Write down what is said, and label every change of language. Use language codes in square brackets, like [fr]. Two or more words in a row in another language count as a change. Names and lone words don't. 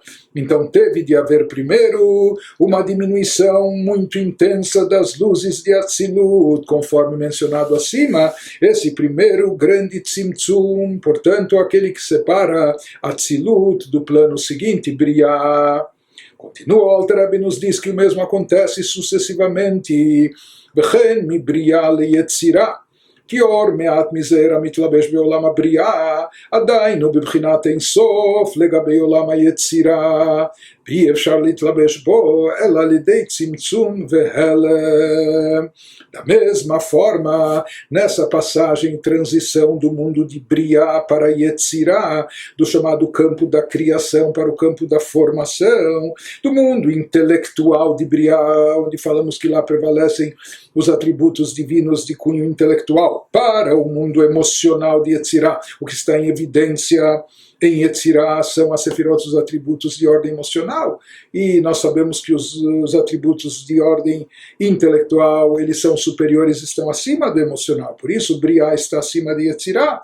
[pt] Então teve de haver primeiro uma diminuição muito intensa das luzes de Atzilut, conforme mencionado acima, esse primeiro grande tzimtzum, portanto aquele que separa Atzilut do plano seguinte, Briá. Continua, o Alter Rebbe nos diz que o mesmo acontece sucessivamente. [he] וכן מבריאה ליצירה, כי אור מעט מזעיר המתלבש בעולם הבריאה עדיין הוא בבחינת אין סוף לגבי עולם היצירה, ואי אפשר להתלבש בו אלא על ידי צמצום והלם. [pt] Da mesma forma, nessa passagem, transição do mundo de Briá para Yetzirá, do chamado campo da criação para o campo da formação, do mundo intelectual de Briá, onde falamos que lá prevalecem os atributos divinos de cunho intelectual, para o mundo emocional de Yetzirá, o que está em evidência em Yetzirá são as sefirot, os atributos de ordem emocional, e nós sabemos que os atributos de ordem intelectual, eles são superiores, estão acima do emocional, por isso Briá está acima de Yetzirá.